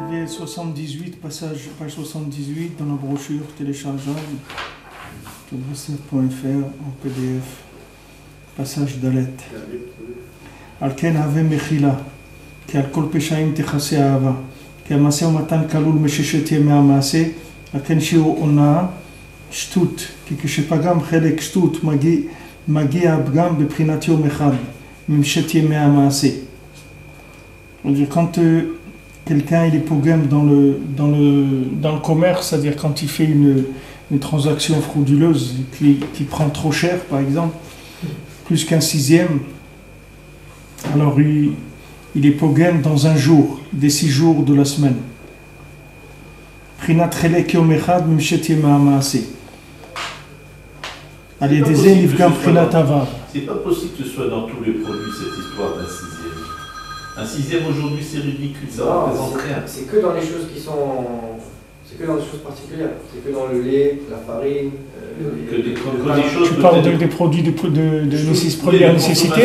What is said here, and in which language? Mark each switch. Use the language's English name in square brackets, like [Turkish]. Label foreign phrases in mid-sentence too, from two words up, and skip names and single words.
[French] 78, page 78 dans la brochure téléchargeable tournesser.fr en PDF, passage d'Alet. [Hebrew] על כן הווה מחילה, כי על כל פשעים תכסה אהבה, כי המעשה ומתן כלול מששת ימי המעשה, על כן שיעור הונאה שטות, כי כשפגם חלק שטות מגיע הפגם בבחינת יום אחד, ממשת ימי המעשה. [French] Quand quelqu'un il est pogam dans le commerce, c'est-à-dire quand il fait une transaction frauduleuse qui prend trop cher, par exemple, plus qu'un sixième, alors il est pogam dans un jour, des 6 jours de la semaine. [Hebrew] פרנת חלק יום אחד מששת ימי המעשה. על ידי זה נפגם פרנסת אביו. [French] C'est pas possible que ce soit dans tous les produits cette histoire d'un sixième. Un sixième aujourd'hui c'est ridicule, ça représente rien. C'est que dans les choses qui sont. C'est que dans des choses particulières. C'est que dans le lait, la farine. Des choses. Tu parles des produits de première nécessité.